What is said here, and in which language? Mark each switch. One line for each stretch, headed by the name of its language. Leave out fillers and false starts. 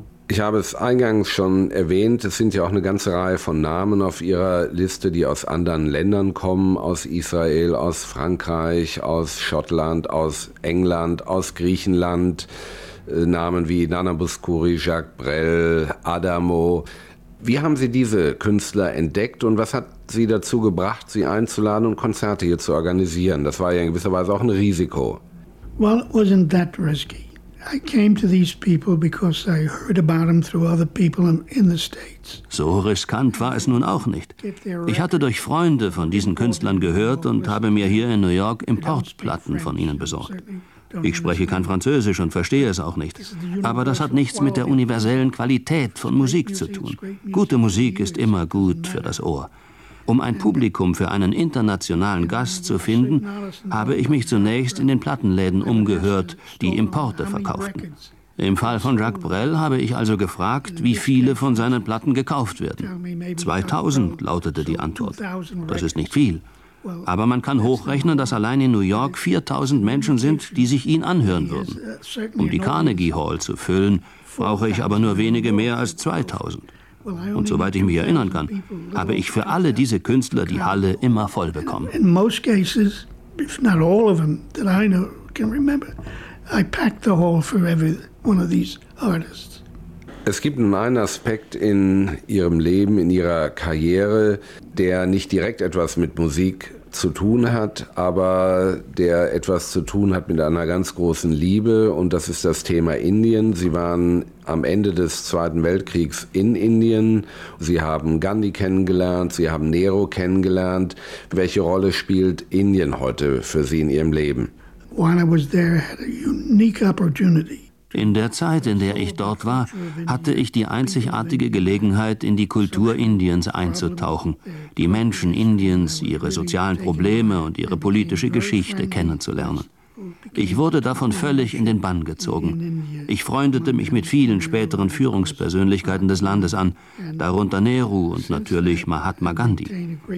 German: Ich habe es eingangs schon erwähnt, es sind ja auch eine ganze Reihe von Namen auf Ihrer Liste, die aus anderen Ländern kommen, aus Israel, aus Frankreich, aus Schottland, aus England, aus Griechenland, Namen wie Nana Mouskouri, Jacques Brel, Adamo. Wie haben Sie diese Künstler entdeckt und was hat Sie dazu gebracht, sie einzuladen und Konzerte hier zu organisieren? Das war ja in gewisser Weise auch ein Risiko.
English: Well, it wasn't that risky. I came to these people because I heard about them through other people in the States.
German: So riskant war es nun auch nicht. Ich hatte durch Freunde von diesen Künstlern gehört und habe mir hier in New York Importplatten von ihnen besorgt. Ich spreche kein Französisch und verstehe es auch nicht. Aber das hat nichts mit der universellen Qualität von Musik zu tun. Gute Musik ist immer gut für das Ohr. Um ein Publikum für einen internationalen Gast zu finden, habe ich mich zunächst in den Plattenläden umgehört, die Importe verkauften. Im Fall von Jacques Brel habe ich also gefragt, wie viele von seinen Platten gekauft werden. 2000 lautete die Antwort. Das ist nicht viel. Aber man kann hochrechnen, dass allein in New York 4000 Menschen sind, die sich ihn anhören würden. Um die Carnegie Hall zu füllen, brauche ich aber nur wenige mehr als 2000. Und soweit ich mich erinnern kann, habe ich für alle diese Künstler die Halle immer voll bekommen.
English: In most cases, if not all of them that I know can remember, I packed the hall for every one of these artists.
German: Es gibt nun einen Aspekt in Ihrem Leben, in Ihrer Karriere, der nicht direkt etwas mit Musik zu tun hat, aber der etwas zu tun hat mit einer ganz großen Liebe, und das ist das Thema Indien. Sie waren am Ende des Zweiten Weltkriegs in Indien. Sie haben Gandhi kennengelernt, Sie haben Nehru kennengelernt. Welche Rolle spielt Indien heute für Sie in Ihrem Leben?
English: When I was there, I had a unique opportunity.
German: In der Zeit, in der ich dort war, hatte ich die einzigartige Gelegenheit, in die Kultur Indiens einzutauchen, die Menschen Indiens, ihre sozialen Probleme und ihre politische Geschichte kennenzulernen. Ich wurde davon völlig in den Bann gezogen. Ich freundete mich mit vielen späteren Führungspersönlichkeiten des Landes an, darunter Nehru und natürlich Mahatma Gandhi.